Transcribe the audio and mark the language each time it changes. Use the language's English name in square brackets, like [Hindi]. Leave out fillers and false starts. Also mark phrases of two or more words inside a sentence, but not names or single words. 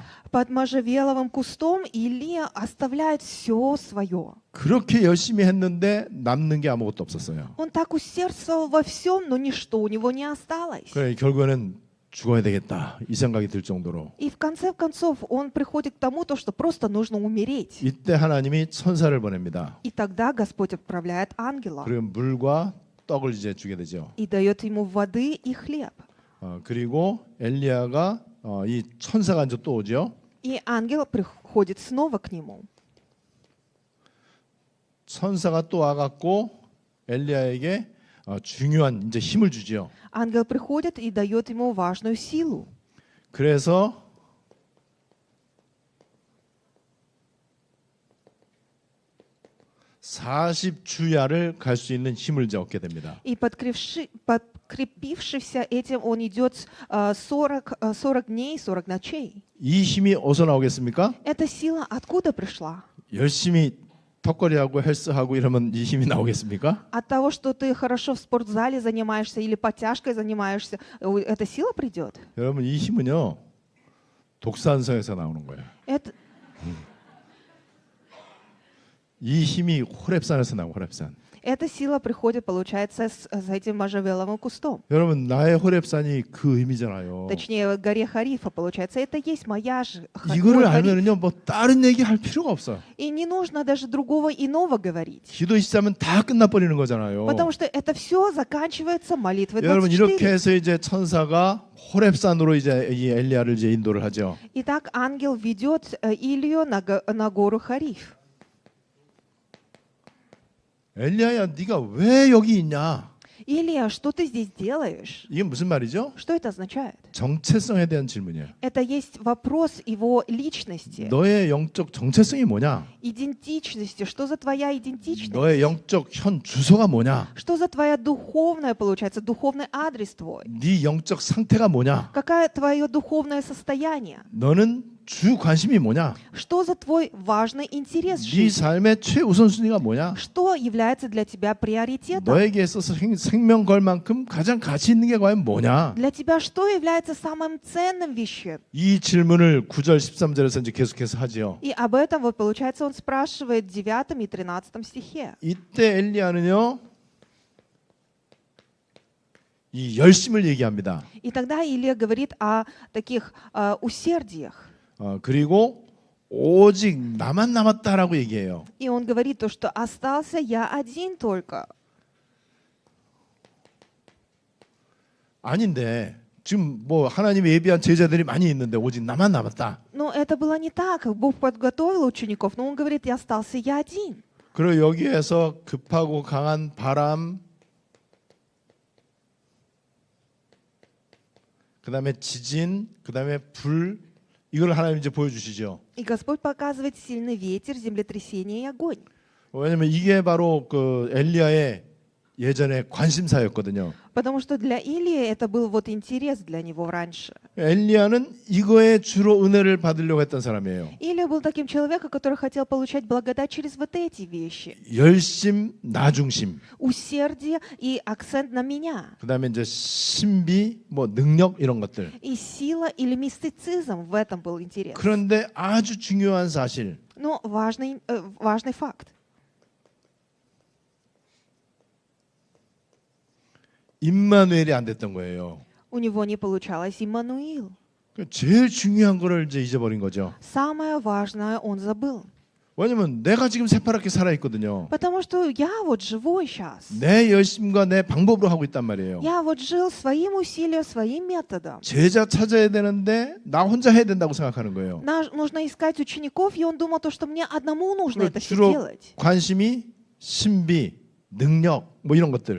[Russian] Под можжевеловым кустом Илия оставляет все свое. [Korean] 그렇게 열심히 했는데 남는 게 아무것도 없었어요. [Russian] Он так усердствовал во всем, но ничто у него не осталось. [Korean] 그래 결국에는 죽어야 되겠다 이 생각이 들 정도로 [Russian] И в конце концов он приходит к тому, что просто нужно умереть. [Korean] 이때 하나님이 천사를 보냅니다. [Russian] И тогда Господь отправляет ангела [Korean] 그리고 물과 떡을 이제 주게 되죠. [Russian] и дает ему воды и хлеб. [Korean] 그리고 엘리야가 이 천사가 이제 또 오죠. [Russian] И ангел приходит снова к нему. [Korean] 천사가 또 와갖고 엘리야에게 중요한 이제 힘을 주지요. [Russian] Ангел приходит и дает ему важную силу. [Korean] 그래서 (40주야를) 갈 수 있는 힘을 이제 얻게 됩니다. [Russian] И подкрепившись этим, он идет 40 дней, 40 ночей. [Korean] 이 힘이 어디서 나오겠습니까? [Russian] Эта сила откуда пришла? [Korean] 열심히 턱걸이하고 헬스하고 이러면 이 힘이 나오겠습니까? [Russian] От того, что ты хорошо в спортзале занимаешься или подтяжкой занимаешься, эта сила придет? [Korean] 여러분 이 힘은요 독산성에서 나오는 거예요. 이 힘이 호렙산에서 나오고 호렙산. [Russian] Эта сила приходит, получается, с этим можжевеловым кустом. [Korean] 여러분 나의 호렙산이 그 의미잖아요. [Russian] Точнее, горе Харифа, получается. Это есть моя же [Korean] 이거를 [Russian] Хариф. [Korean] 알면은요 뭐 다른 얘기 할 필요가 없어. [Russian] И не нужно даже другого иного говорить. [Korean] 기도 시작하면 다 끝나버리는 거잖아요. [Russian] Потому что это все заканчивается молитвой [Korean] 여러분 이렇게 24. 해서 이제 천사가 호렙산으로 이제 이 엘리야를 이제 인도를 하죠. [Russian] Итак, ангел ведет Илью на гору Хариф. [Korean] 엘리야야, 네가 왜 여기 있냐? [Russian] Илия, что ты здесь делаешь? [Korean] 이게 무슨 말이죠? [Russian] Что это означает? [Korean] 정체성에 대한 질문이에요. [Russian] Это есть вопрос его личности, [Korean] 너의 영적 정체성이 뭐냐? [Russian] идентичности. Что за твоя идентичность? [Korean] 너의 영적 현 주소가 뭐냐? [Russian] Что за твоя духовная, получается, духовный адрес твой? [Korean] 네 영적 상태가 뭐냐? [Russian] Какое твое духовное состояние? [Korean] 너는 주 관심이 뭐냐? [Russian] Что за твой важный интерес в [Korean] 네 [Russian] жизни? [Korean] 삶의 최우선순위가 뭐냐? [Russian] Что является для тебя приоритетом? [Korean] 너에게 있어서 생명 걸 만큼 가장 가치 있는 게 과연 뭐냐? [Russian] Для тебя что является самым ценным вещем? [Korean] 이 질문을 9절 13절에서 이제 계속해서 하지요. [Russian] И об этом, вот получается, он спрашивает в 9 и 13 стихе. [Korean] 이때 엘리야는요, 이 열심을 얘기합니다. [Russian] И тогда Илия говорит о таких усердиях. [Korean] 그리고 오직 나만 남았다라고 얘기해요. [Russian] И он говорит то, что остался я один только. [Korean] 아닌데 지금 뭐 하나님이 예비한 제자들이 많이 있는데 오직 나만 남았다. [Russian] Но это было не так. Бог подготовил учеников, но он говорит, я остался я один. [Korean] 그리고 여기에서 급하고 강한 바람, 그다음에 지진, 그다음에 불, 이걸 하나님 이제 보여주시죠. [Russian] И Господь показывает сильный ветер, землетрясение и огонь. [Korean] 왜냐면 이게 바로 그 엘리야의 예전에 관심사였거든요. [Russian] Потому что для Илии это был вот интерес для него раньше. [Korean] 엘리야는 이거에 주로 은혜를 받으려고 했던 사람이에요. [Russian] Илия был таким человеком, который хотел получать благодать через вот эти вещи. [Korean] 열심, 나 중심. [Russian] Усердие и акцент на меня. [Korean] 그다음에 이제 신비, 뭐 능력 이런 것들. [Russian] И сила или мистицизм в этом был интерес. [Korean] 그런데 아주 중요한 사실. [Russian] Но важный факт. [Korean] 임마누엘이 안 됐던 거예요. [Russian] У него не получалось Иммануил. [Korean] 제일 중요한 거를 이제 잊어버린 거죠. [Russian] Самое важное он забыл. [Korean] 왜냐면 내가 지금 새파랗게 살아 있거든요. [Russian] Потому что я вот живу сейчас. [Korean] 내 열심과 내 방법으로 하고 있단 말이에요. [Russian] Я вот жил своим усилием, своим методом. [Korean] 제자 찾아야 되는데 나 혼자 해야 된다고 생각하는 거예요. [Russian] Нужно искать учеников, и он думал, то, что мне одному нужно это все [Korean] 주로 [Russian] делать. [Korean] 관심이 신비, 능력 뭐 이런 것들.